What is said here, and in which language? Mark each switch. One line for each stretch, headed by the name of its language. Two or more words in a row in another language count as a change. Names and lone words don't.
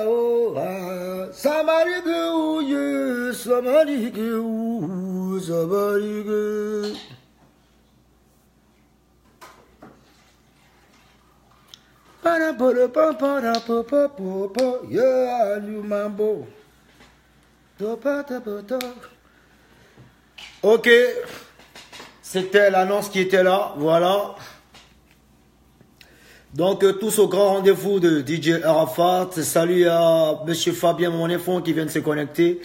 French: o sabarika o ye sabarika o sabarika. Para para para para para para yeah lumambo. Ok, c'était l'annonce qui était là, voilà. Donc, tous au grand rendez-vous de DJ Arafat. Salut à Monsieur Fabien Monéfond qui vient de se connecter.